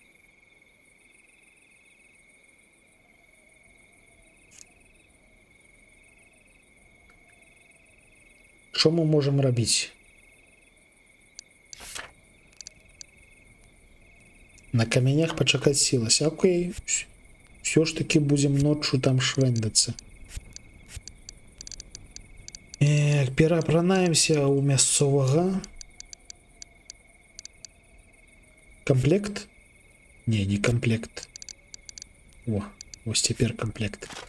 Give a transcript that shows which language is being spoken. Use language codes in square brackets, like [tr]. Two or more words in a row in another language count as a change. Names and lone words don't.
[be] Што мы можам рабіць? На камянях пачакаць сілася. [ru] Окей. Все ж таки будем ночью там швендацца. [be] Перапранаемся у мясцовага. Комплект? Не комплект. Вось цяпер комплект.